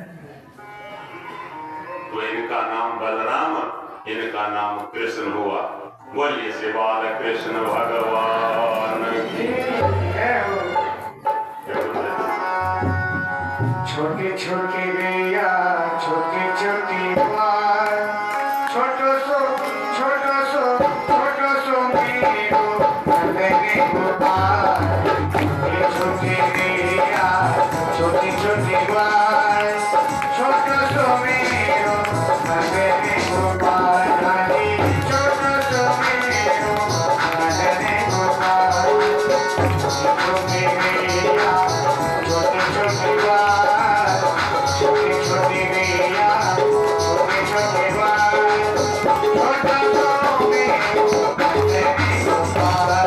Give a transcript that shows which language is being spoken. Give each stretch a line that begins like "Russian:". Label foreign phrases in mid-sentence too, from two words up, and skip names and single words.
Hindi: तो इनका नाम बलराम, इनका नाम कृष्ण हुआ। बोलिए श्री बाल कृष्ण भगवान की।
Braj: छोटी छोटी गैया छोटी छोटी बाल, छोटो सो मेरो नंदनी गोपाल। ये छोटी गैया छोटी छोटी बाल, छोटो सो मेरो नंदनी गोपाल। छोटो सो मेरो नंदनी गोपाल। छोटी गैया छोटी छोटी बाल, छोटी छोटी गैया छोटी छोटी बाल, छोटा सो मेरो नंदनी गोपाल।